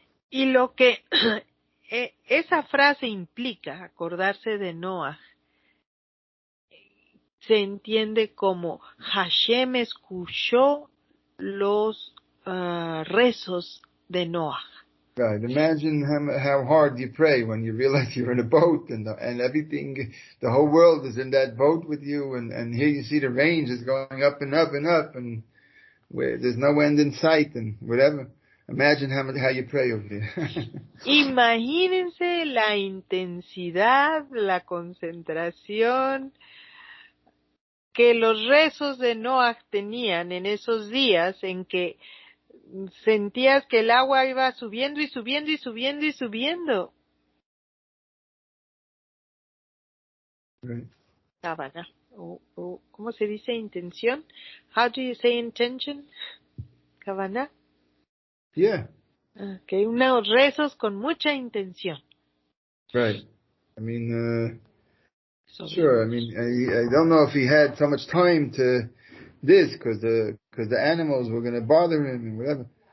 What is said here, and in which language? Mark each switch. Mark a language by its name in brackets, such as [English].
[Spanish] Y lo que esa frase implica, acordarse de Noach, se entiende como Hashem escuchó los rezos de Noach. [English] Right. Imagine how hard you pray when you realize you're in a boat and everything, the whole world is in that boat with you, and here you see the rain just going up and up and up, and where there's no end in sight and whatever. Imagine how you pray over there. [Spanish] Imagínense la intensidad, la concentración que los rezos de Noah tenían en esos días en que sentías que el agua iba subiendo y subiendo y subiendo y subiendo. [English] Right. [Spanish] Sábana. ¿Cómo se dice intención? [English] How do you say intention? [Hebrew] Kavana. [English] Yeah. [Spanish] Okay, unos rezos con mucha intención. [English] Right. I mean, sure. I mean, I don't know if he had so much time to this because the animals were going to bother him and whatever.